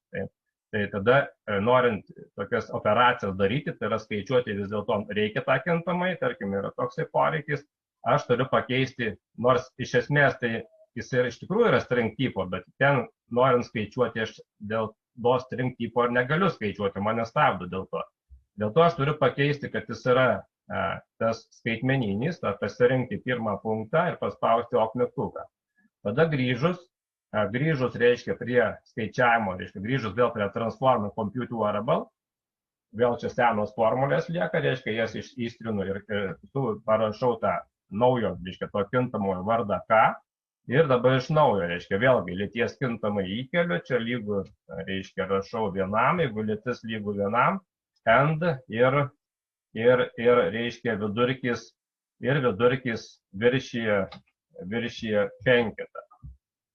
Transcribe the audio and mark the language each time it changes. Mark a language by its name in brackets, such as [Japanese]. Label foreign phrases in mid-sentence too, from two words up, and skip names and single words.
[Lithuanian] Tai tada, norint tokias operacijas daryti, tai yra skaičiuoti vis dėlto reikia tą kintamai, tarkim, yra toksai poreikis, aš turiu pakeisti, nors iš esmės tai jis ir iš tikrųjų yra string tipo, bet ten norint skaičiuoti aš dėl to string tipo ir negaliu skaičiuoti, mane stabdo dėl to. Dėl to aš turiu pakeisti, kad jis yra tas skaitmeninis, pasirinkti pirmą punktą ir paspausti ok mygtuką. Tada grįžus reiškia prie skaičiavimo, reiškia grįžus vėl prie [English] transform compute variable, [Lithuanian] vėl čia senos formulės lieka, reiškia jas ištrinu ir parašau tą naujo, reiškia, to kintamojo vardą K ir dabar iš naujo, reiškia, vėlgi lyties kintamai įkeliu, čia lygų, reiškia, rašau vienam, jeigu lytis lygų vienam, end ir reiškia vidurkis viršyje 5.